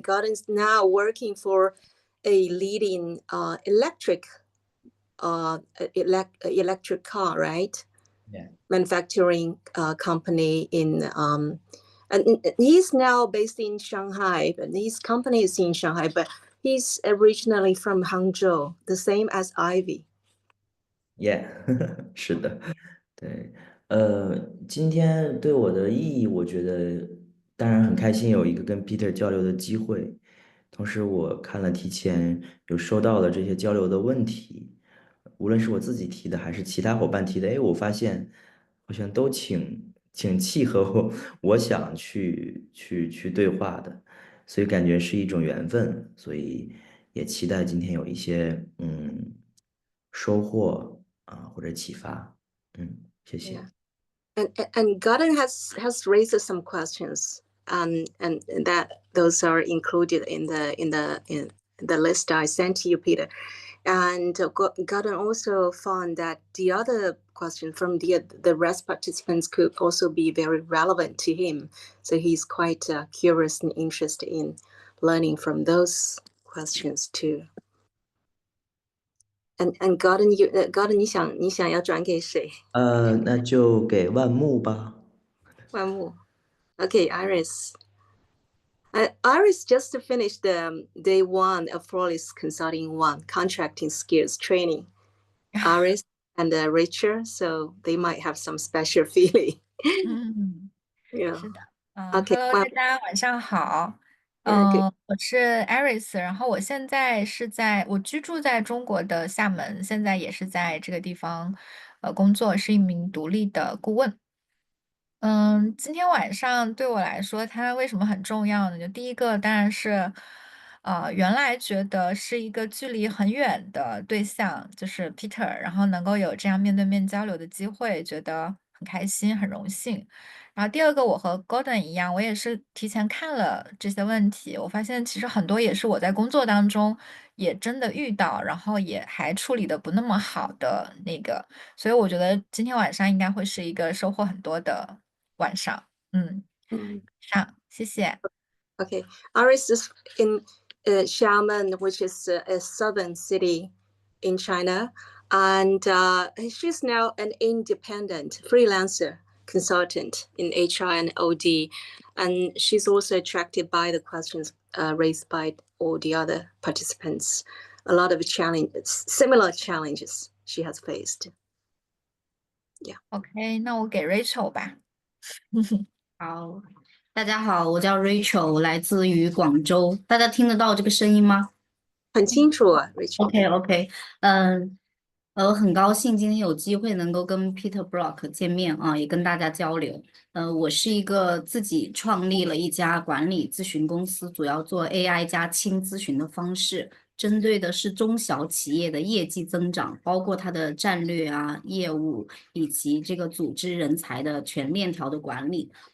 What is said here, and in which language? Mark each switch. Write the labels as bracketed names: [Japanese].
[English] Gordon's now working for a leading electric car, right? Yeah. Manufacturing company in and he's now based in Shanghai, but his company is in Shanghai, but he's originally from Hangzhou, the same as Ivy. [Chinese] Yeah， 是的，对，今天对我的意义，我觉得当然很开心有一个跟 Peter 交流的机会，同时我看了提前有收到了这些交流的问题，无论是我自己提的还是其他伙伴提的，我发现好像都挺契合我想去对话的，所以感觉是一种缘分，所以也期待今天有一些收获。或者启发，谢谢。 [English] And Gordon has raised some questions, and that those are included in the list I sent to you, Peter. And Gordon also found that the other question from the rest participants could also be very relevant to him. So he's quite curious and interested in learning from those questions too. [Chinese] And Gordon, Gordon, 你想要转给谁？那就给万木吧。 [English] 万木 ，Okay, Iris. Iris just finished the day one of Flawless Consulting One contracting skills training. Iris and Richard, so they might have some special feeling. Yeah. [Chinese] 是的 [English] ，OK， [Chinese] Hello， 大家晚上好。我是 Iris， 然后我现在我居住在中国的厦门，现在也是在这个地方工作，是一名独立的顾问。今天晚上对我来说，它为什么很重要呢？就第一个当然是，原来觉得是一个距离很远的对象，就是 Peter，然后能够有这样面对面交流的机会，觉得很开心，很荣幸。然后第二个，我和 Gordon 一样，我也是提前看了这些问题，我发现其实很多也是我在工作当中也真的遇到，然后也还处理的不那么好的那个，所以我觉得今天晚上应该会是一个收获很多的晚上。上，谢谢。 [English] Okay, Iris is in Xiamen, which is a southern city in China, and she's now an independent freelancer consultant in HR and OD, and she's also attracted by the questions raised by all the other participants. A lot of challenges, similar challenges she has faced. [Chinese] OK，那我给 Rachel 吧。好，大家好，我叫 Rachel，我来自于广州，大家听得到这个声音吗？很清楚啊，Rachel。 OK，我很高兴今天有机会能够跟 Peter Brock 见面啊，也跟大家交流。我是一个自己创立了一家管理咨询公司，主要做 AI 加轻咨询的方式，针对的是中小企业的业绩增长，包括它的战略啊、业务以及这个组织人才的全链条的管理。